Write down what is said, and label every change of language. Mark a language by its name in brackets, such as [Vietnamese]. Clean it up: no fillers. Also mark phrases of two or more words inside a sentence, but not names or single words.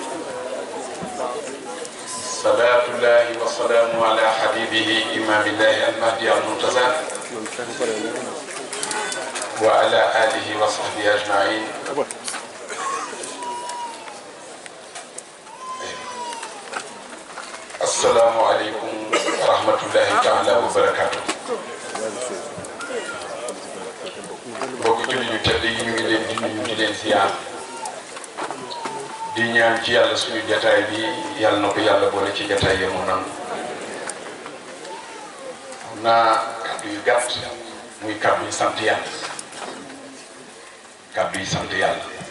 [Arabic] صلاة الله وسلامه على حبيبه إمام الله المهدي المنتظر وعلى آله وصحبه أجمعين. السلام عليكم ورحمة الله تعالى وبركاته. [Wolof] mbokk julli ñu tedd yi ñu ngi leen di nuyu di leen ziar di ñaan ci yàlla suñu jataay bi yàlla na ko yàlla boole ci jataay yi mu nangu. xam naa kàddu yu gàtt muy kàddu yi sant yàlla kàddu yi sant yàlla